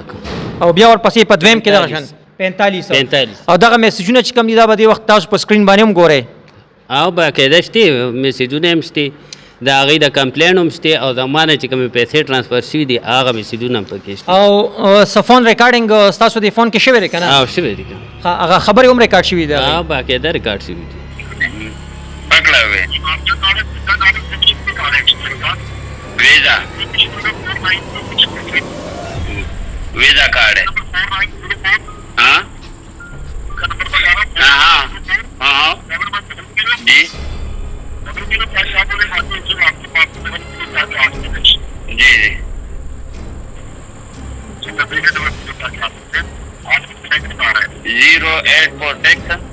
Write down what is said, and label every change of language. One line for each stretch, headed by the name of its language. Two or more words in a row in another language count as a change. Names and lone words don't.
Pashto: او بیا ورپسې په دویم کې دغه شان 45 او دغه میسجونه چې کوم دي دا به دې وخت تاسو په سکرین باندې هم ګورئ او باقاعده شته میسجونه هم شته د هغې د کمپلین هم شته او زما نه چې کومې پیسې ټرانسفر شوي دي هغه میسجونه هم پکې شته او څه فون ریکارډینګ ستاسو د فون کې شوی دی که نه؟ شوی دی هغه خبرې هم ریکارډ شوي دي باقاعده ریکارډ شوي دي.
Urdu: ویزا کارڈ ہے ہاں ہاں ہاں جی جی جی 0846